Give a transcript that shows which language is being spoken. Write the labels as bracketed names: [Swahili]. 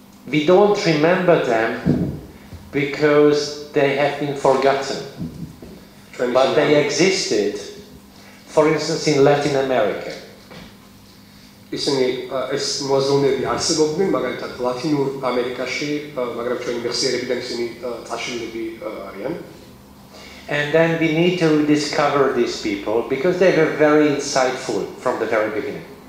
[English] We don't remember them because they have been forgotten, but they existed, for instance, in Latin America. [Georgian] ისინი ეს მოაზროვნეები არსებობდნენ, მაგალითად ლათინურ ამერიკაში, მაგრამ ჩვენი მეხსიერებიდან ისინი წაშლილები არიან. [English] And then we need to rediscover these people because they were very insightful from the very beginning.